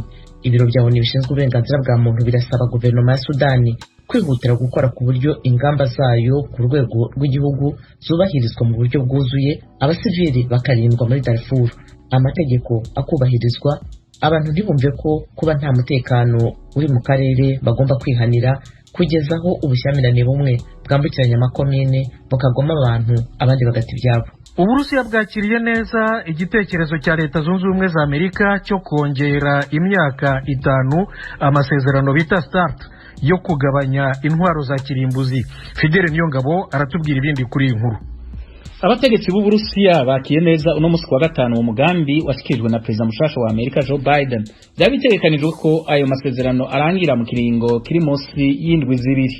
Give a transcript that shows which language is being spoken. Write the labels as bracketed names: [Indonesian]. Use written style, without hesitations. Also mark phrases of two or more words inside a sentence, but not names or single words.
[Kinyarwanda] Ibiro bya ONU bishinzwe uburenganzira bwa muntu birasaba guverinoma ya Sudani kwihutira gukora ku buryo ingamba zayo ku rwego rw'igihugu zubahirizwa mu buryo bwuzuye, abasivili bakarindwa muri Darfur, amategeko akubahirizwa, abantu ntibumve ko kuba nta mutekano uri mu karere bagomba kwihanira, kugeza aho ubushyamirane bumwe bwambukiranya amakomine bukagoma abantu abandi bagata ibyabo. Uburusiya bwakiriye neza igitekerezo cya Leta Zunze Ubumwe za Amerika cyo kongera imyaka 5 amasezerano bita START yo kugabanya intwaro za kirimbuzi. Fidele Niyongabo aratubwira ibindi kuri iyi nkuru. [Rundi] Abategetsi b'Uburusiya bakiye neza uno musi wa gatanu mu mugambi washikirijwe na President mushasha wa Amerika Joe Biden. Byabitegekanijwe ko ayo masezerano arangira mu kiringo kiri munsi y'indwi zibiri.